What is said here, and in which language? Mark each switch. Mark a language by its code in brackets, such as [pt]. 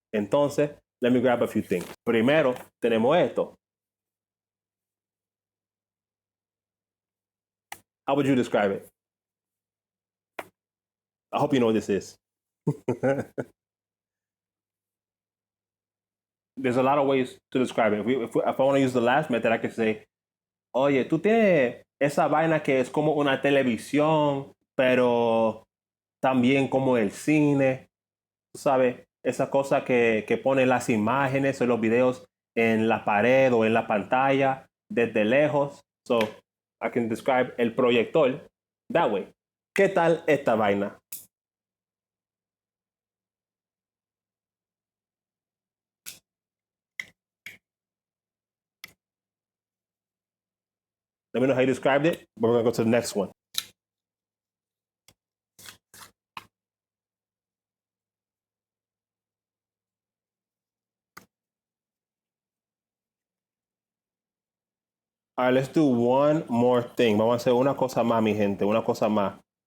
[en] Entonces, let me grab a few things. [es] Primero, tenemos esto. [en] How would you describe it? I hope you know what this is. There's a lot of ways to describe it. If I want to use the last method, I could say, [es] oye, tú tienes esa vaina que es como una televisión, pero también como el cine. Tú sabes, esa cosa que pone las imágenes o los videos en la pared o en la pantalla desde lejos. [en] So, I can describe el proyector that way. [es] ¿Qué tal esta vaina? [en] Let me know how you described it, but we're going to go to the next one. All right, let's do one more thing. [es] Vamos a hacer una cosa más, mi gente, una cosa más.